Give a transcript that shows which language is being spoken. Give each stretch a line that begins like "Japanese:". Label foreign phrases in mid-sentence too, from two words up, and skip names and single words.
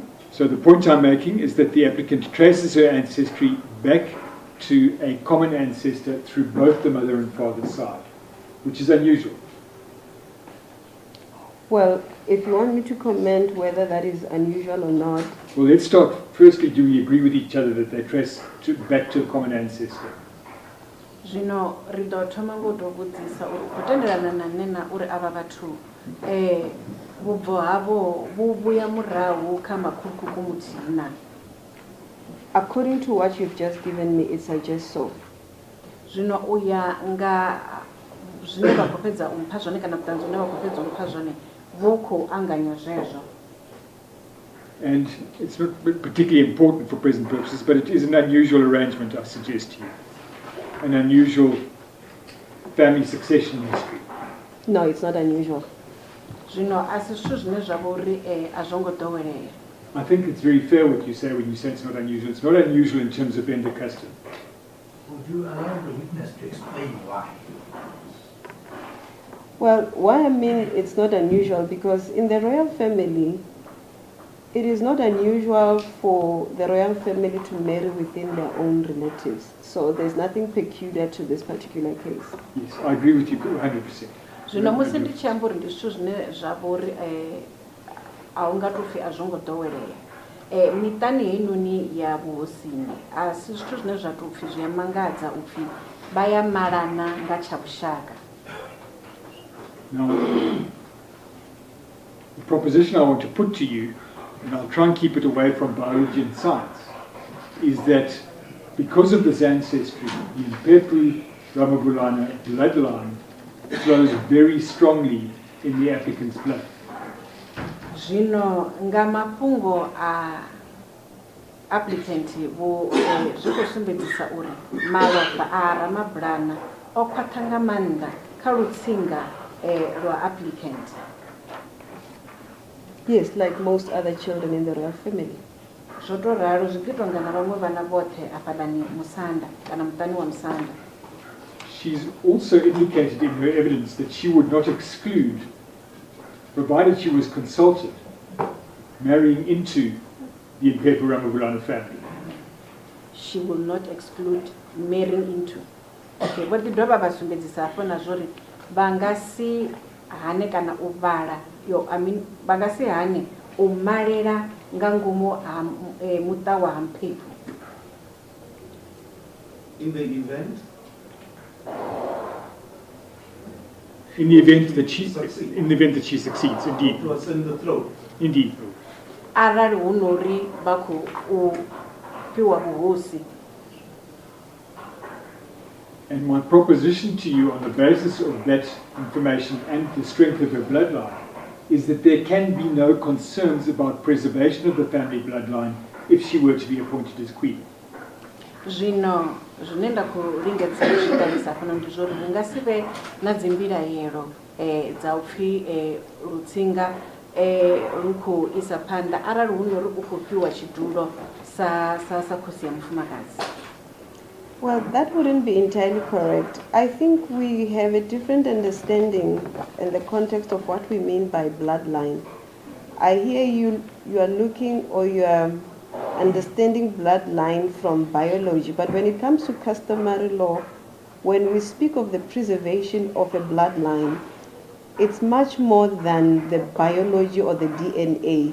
English: So the point I'm making is that the applicant traces her ancestry back to a common ancestor through both the mother and father's side, which is unusual. Well, if you want me to comment whether that is unusual or not. Well, let's start. Firstly, do we agree with each other that they trace back to a common ancestor?
Venda: Zvino rido thoma ngoto vhudzisa uri kutenderana na nena uri ava vathu vhubvo havo vhu vhuya murahu kha makhulukuku muthihi na.
English: According to what you've just given me, it suggests so.
Venda: Zvino uya nga zwine vha khou fhedza umpha zwone kana vhuṱanzi vhune vha khou fhedza umpha zwone vhu khou anganya zwezwo.
English: And it's not particularly important for present purposes, but it is an unusual arrangement, I suggest to you. An unusual family succession history. No, it's not unusual.
Venda: Zvino asi zwithu zvine zvavo uri a zwo ngo ḓowelea.
English: I think it's very fair what you say when you say it's not unusual. It's not unusual in terms of Vhavenda custom. Would you allow the witness to explain why? Well, why I mean it's not unusual because in the royal family, it is not unusual for the royal family to marry within their own relatives. So there's nothing peculiar to this particular case. Yes, I agree with you 100%.
Venda: Zvino musi ndi tshi amba uri ndi zwithu zvine zvavo uri a u nga tou pfhi a zwo ngo ḓowelea. Miṱani heinoni ya vhuhosini a si zwithu zwine zwa tou pfhi zwi a mangadza u pfhi vha ya malana nga tsha vhushaka.
English: Now, the proposition I want to put to you, and I'll try and keep it away from biology and science, is that because of this ancestry, the Mphephu Ramabulana bloodline flows very strongly in the applicant's blood.
Venda: Zvino nga mafhungo a applicant vho zwi khou sumbedzisa uri malofha a Ramabulana o khwaṱha nga maanḓa kha lutsinga lwa applicant.
English: Yes, like most other children in the royal family.
Venda: Zwo to ralo zwi ḓi tonga na vhaṅwe vhana vhoṱhe afhaḽani musanda kana muṱani wa musanda.
English: She's also indicated in her evidence that she would not exclude, provided she was consulted, marrying into the Mphephu Ramabulana family. She will not exclude marrying into.
Venda: Okay, vho ḓi dovha vha sumbedzisa hafho na zwo ri vha nga si hane kana u vala vha nga si hane u malela nga ngomu ha muṱa wa Mphephu.
English: In the event? In the event that she succeeds, indeed. It was in the throat. Indeed.
Venda: arali hu nori vha khou fhiwa vhuhosi.
English: And my proposition to you on the basis of that information and the strength of her bloodline is that there can be no concerns about preservation of the family bloodline if she were to be appointed as queen.
Venda: Zvino zvine nda khou lingedza u zwi ṱalusa fhano ndi zwo ri hu nga si vhe na dzimbilaelo dza u pfhi Lutsinga lu khou isa phanḓa arali hu nori u khou fhiwa tshidulo sa khosi ya mufumakadzi.
English: Well, that wouldn't be entirely correct. I think we have a different understanding in the context of what we mean by bloodline. I hear you are looking or you are understanding bloodline from biology, but when it comes to customary law, when we speak of the preservation of a bloodline, it's much more than the biology or the DNA.